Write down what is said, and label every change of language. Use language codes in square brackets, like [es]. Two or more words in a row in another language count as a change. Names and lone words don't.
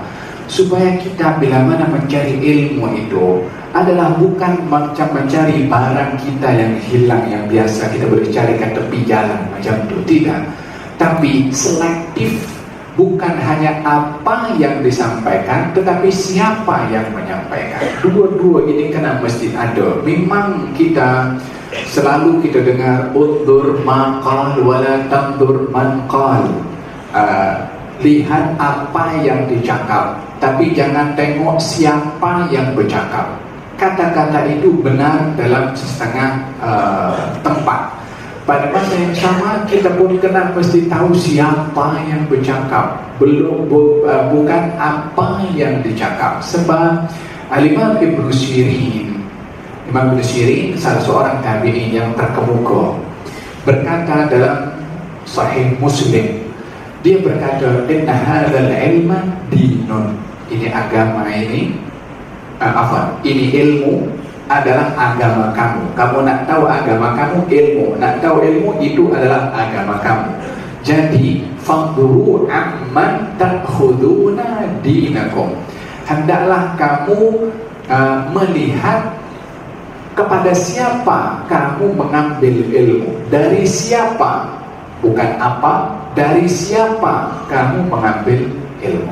[ms] Supaya kita bila mana mencari ilmu itu adalah bukan macam mencari barang kita yang hilang, yang biasa kita boleh cari kat tepi jalan macam itu, tidak. Tapi selektif, bukan hanya apa yang disampaikan tetapi siapa yang menyampaikan. Dua-dua ini kena mesti ada. [ar] Memang kita selalu kita dengar انظر ما قال ولا تنظر من قال, [ms] lihat apa yang dicakap tapi jangan tengok siapa yang bercakap. Kata-kata itu benar dalam setengah tempat. Pada masa yang sama kita pun kena mesti tahu siapa yang bercakap, bukan apa yang dicakap. Sebab Al-Imam Ibnu Sirin, Imam Ibnu Sirin salah seorang tabi'in yang terkemuka, berkata dalam Sahih Muslim, dia berkata, [ar] إن هذا العلم دين, [ms] ini agama ini ini ilmu adalah agama kamu. Kamu nak tahu agama kamu, ilmu. Nak tahu ilmu, itu adalah agama kamu. [ar] Jadi فانظروا عمن تأخذون دينكم. [ms] Hendaklah kamu melihat kepada siapa kamu mengambil ilmu. Dari siapa, bukan apa, dari siapa kamu mengambil ilmu.